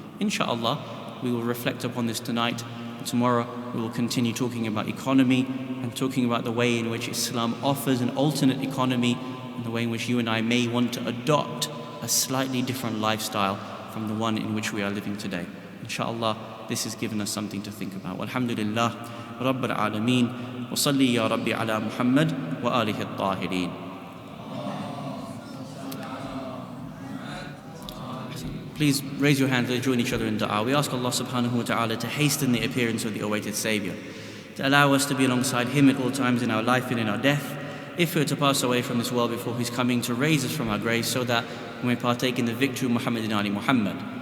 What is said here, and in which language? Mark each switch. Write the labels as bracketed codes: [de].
[en] Inshallah, we will reflect upon this tonight. Tomorrow we will continue talking about economy and talking about the way in which Islam offers an alternate economy and the way in which you and I may want to adopt a slightly different lifestyle from the one in which we are living today. Inshallah, this has given us something to think about. [ar] Alhamdulillah, Rabbil Alameen. وصلي يا ربي على محمد وآله الطاهرين. [en] Please raise your hands and join each other in dua. We ask Allah subhanahu wa ta'ala to hasten the appearance of the awaited Savior, to allow us to be alongside Him at all times in our life and in our death, if we are to pass away from this world before His coming, to raise us from our graves so that we may partake in the victory of Muhammad and Ali Muhammad.